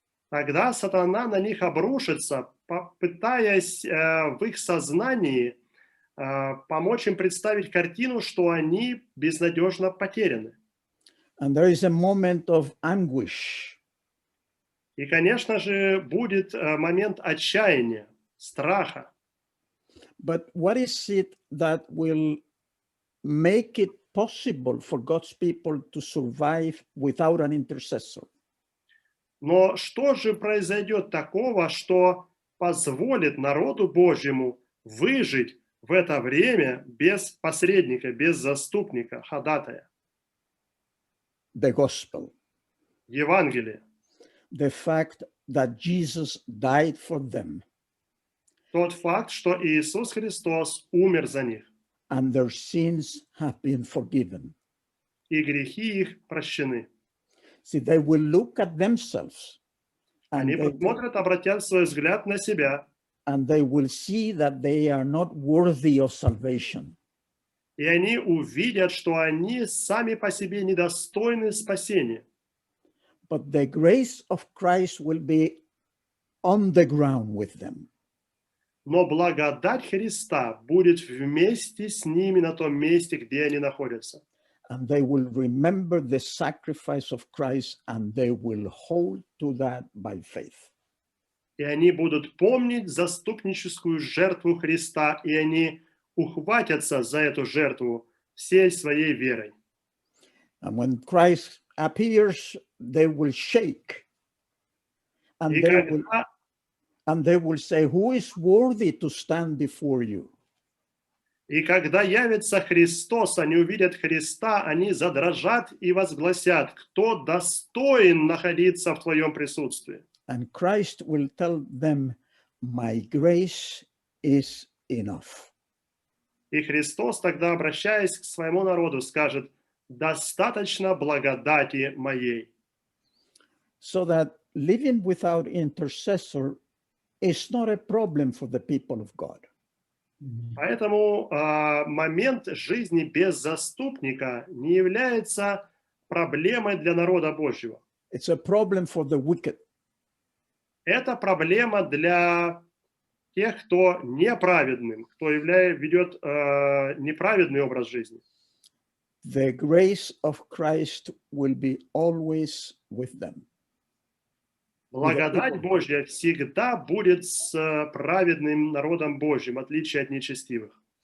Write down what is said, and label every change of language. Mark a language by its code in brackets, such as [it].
[ru] Тогда сатана на них обрушится, пытаясь в их сознании помочь им представить картину, что они безнадежно потеряны. [en] And there is a moment of anguish. [ru] И, конечно же, будет момент отчаяния, страха. [en] But what is it that will make it possible for God's people to survive without an intercessor? [ru] Но что же произойдет такого, что позволит народу Божьему выжить в это время без посредника, без заступника, ходатая? [en] The gospel. [ru] Евангелие. [en] The fact that Jesus died for them. [ru] Тот факт, что Иисус Христос умер за них. [en] And their sins have been forgiven. [ru] И грехи их прощены. [en] See, they will look at themselves. [ru] Они посмотрят, обратят свой взгляд на себя. [en] And they will see that they are not worthy of salvation. [ru] И они увидят, что они сами по себе недостойны спасения. [en] But the grace of Christ will be on the ground with them. [ru] Но благодать Христа будет вместе с ними на том месте, где они находятся. [en] And they will remember the sacrifice of Christ, and they will hold to that by faith. [ru] И они будут помнить заступническую жертву Христа, и они ухватятся за эту жертву всей своей верой. [en] And when Christ appears, they will shake. And they will say, who is worthy to stand before you? [ru] И когда явится Христос, они увидят Христа, они задрожат и возгласят, кто достоин находиться в твоем присутствии. [en] And Christ will tell them, my grace is enough. [ru] И Христос тогда, обращаясь к своему народу, скажет, достаточно благодати моей. [en] So that living without intercessor is not a problem for the people of God. [ru] Поэтому момент жизни без заступника не является проблемой для народа Божьего. [en] It's a problem for the wicked. [ru] Это проблема для тех, кто неправедным, кто ведет неправедный образ жизни. [en] The grace of Christ will be always with them. [ru] Благодать Божья всегда будет с праведным народом Божьим, в отличие от нечестивых.